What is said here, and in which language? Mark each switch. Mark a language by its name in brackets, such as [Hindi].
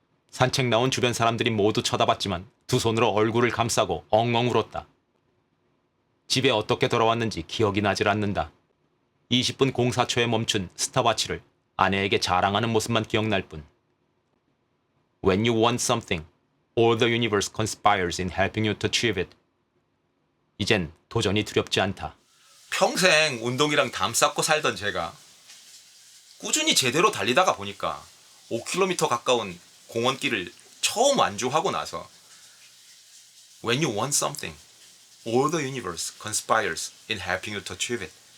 [Korean] 산책 나온 주변 사람들이 모두 쳐다봤지만 두 손으로 얼굴을 감싸고 엉엉 울었다. 집에 어떻게 돌아왔는지 기억이 나질 않는다. 20분 04초에 멈춘 스탑워치를 아내에게 자랑하는 모습만 기억날 뿐. [English] When you want something, all the universe conspires in helping you to achieve it. [Korean] 이젠 도전이 두렵지 않다. 평생 운동이랑 담 쌓고 살던 제가 꾸준히 제대로 달리다가 보니까 5km 가까운 공원길을 처음 완주하고 나서 [English] When you want something, all the universe conspires in helping you to achieve it.